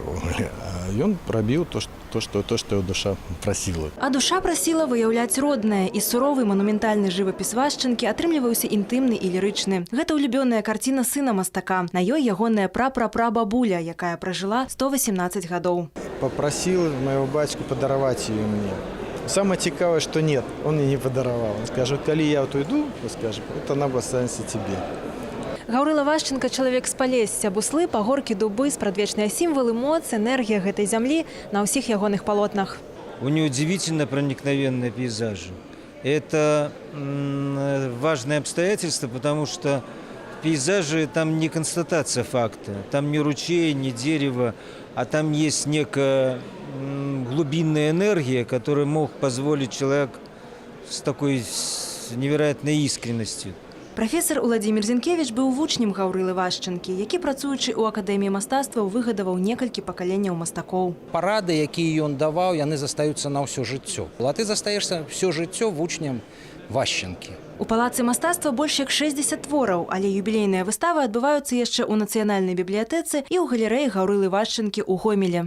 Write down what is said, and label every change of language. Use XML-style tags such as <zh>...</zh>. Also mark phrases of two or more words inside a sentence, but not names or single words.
<be>Ён рабіў то, што яго душа прасіла. А душа прасіла выяўляць роднае, і суровы манументальны жывапіс Вашчанкі атрымліваўся інтымны і лірычны. Гэта улюбёная карціна сына мастака. На ёй ягоная прапрапрабабуля, якая пражыла 118 гадоў.</be> <ru>Попросил моего бацьку подаровать ее мне. Самое цікавое, что нет, он мне не подаровал. Он скажет, коли я уйду, скажет, это она останется тебе.</ru> <be>Гаўрыла Вашчанка – чалавек з Палесся, буслы, пагоркі, дубы, спрадвечныя сімвалы, моц, энергія гэтай зямлі на ўсіх ягоных палотнах.</be> <ru>У нее удивительно проникновенные пейзажи. Это важное обстоятельство, потому что в пейзаже там не констатация факта, там не ручей, не дерево, а там есть некая глубинная энергия, которая мог позволить человек с такой невероятной искренностью.</ru> <be>Прафесор Уладзімір Зінкевіч быў вучнем Гаўрылы Вашчанкі, які, працуючы ў Акадэміі мастацтваў, выгадаваў некалькі пакаленняў мастакоў. Парады, якія ён даваў, яны застаюцца на ўсё жыццё. А ты застаешься ўсё жыццё вучнем Вашчанкі. У палацы мастацтва больш як 60 твораў, але юбілейныя выставы адбываюцца яшчэ ў Нацыянальнай бібліятэцы і ў галерэі Гаўрылы Вашчанкі ў Гомелі.</be>